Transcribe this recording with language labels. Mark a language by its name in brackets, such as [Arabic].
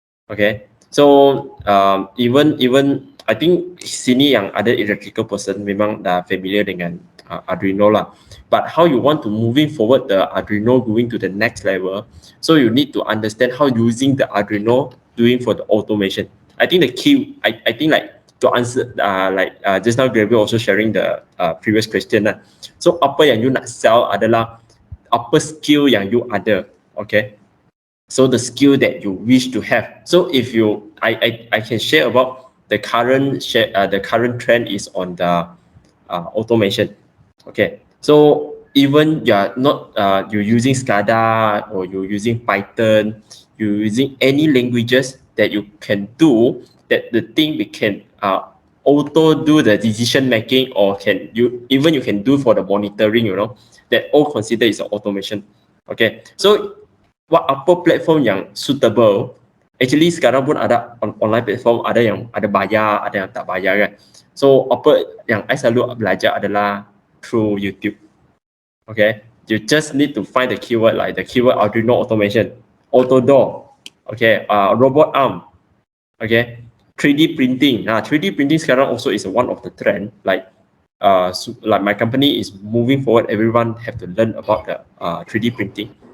[English] Okay, so even I think [Malay] sini yang ada [English] electrical person [Malay] memang dah [English] familiar [Malay] dengan [English] Arduino lah. But how you want to moving forward the Arduino going to the next level, so you need to understand how using the Arduino doing for the automation. I think the key, I think like to answer just now Gabriel also sharing the previous question lah. [Malay] So apa yang you nak [English] sell [Malay] adalah apa [English] skill [Malay] yang you ada, okay? [English] So the skill that you wish to have. So if you, I can share about the current trend is on the automation. Okay, so even you're not you're using SCADA or you're using Python, you're using any languages that you can do that the thing we can auto do the decision making, or you can do for the monitoring, that all considered is automation. [Malay] Okay, so apa platform yang [English] suitable? [Malay] Actually sekarang pun ada [English] online platform, [Malay] ada yang ada bayar, ada yang tak bayar kan. So apa yang I selalu belajar adalah [English] through YouTube. Okay, you just need to find the keyword, like the keyword Arduino automation, auto door, okay, robot arm, okay, 3D printing. 3D printing [Malay] sekarang [English] also is one of the trend. Like my company is moving forward. Everyone have to learn about the 3D printing.